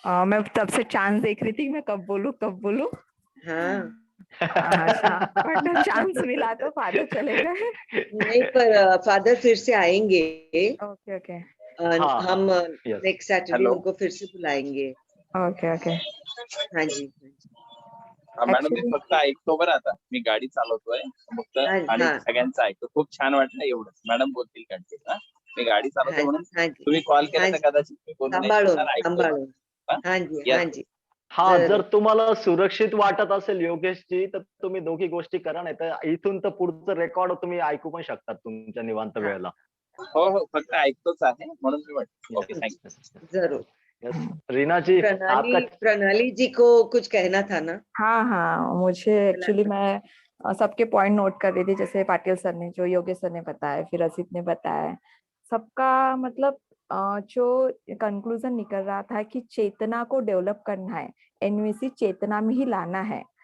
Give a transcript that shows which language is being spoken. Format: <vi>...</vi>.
<hi>मैं तब से चांस देख रही थी मैं कब बोलूं. बट चांस मिला तो फादर चले गए. नहीं, पर फादर फिर से आएंगे. ओके. हम नेक्स्ट सैटरडे उनको फिर से बुलाएंगे. ओके. हाँ जी.</hi> <mr>मॅडम, मी फक्त ऐकतो बरं. आता मी गाडी चालवतोय फक्त आणि सगळ्यांचं ऐकतो. खूप छान वाटलं एवढंच. मॅडम बोलतील कंटिन्यू. मी गाडी चालवतो म्हणून तुम्ही कॉल केला तर कदाचित सांभाळून.</mr> <hi>हाँ जी.</hi> <mr>हा, जर तुम्हाला सुरक्षित वाटत असेल योगेशजी, तर तुम्ही दोघी गोष्टी करा. नाही तर इथून तर पुढचं रेकॉर्ड तुम्ही ऐकू पण शकतात तुमच्या निवांत वेळेला. हो, फक्त ऐकतोच आहे म्हणून मी म्हटलं.</mr> <en>Okay, thank you.</en> <mr>जरूर.</mr> <hi>रीना जी, प्रणाली जी को कुछ कहना था ना? हाँ, मुझे एक्चुअली मैं सबके पॉइंट नोट कर रही थी, जैसे पाटिल सर ने, जो योगेश सर ने बताया, फिर असित ने बताया, सबका मतलब जो कंक्लूजन निकल रहा था कि चेतना को डेवलप करना है, एनवीसी चेतना में ही लाना है.</hi>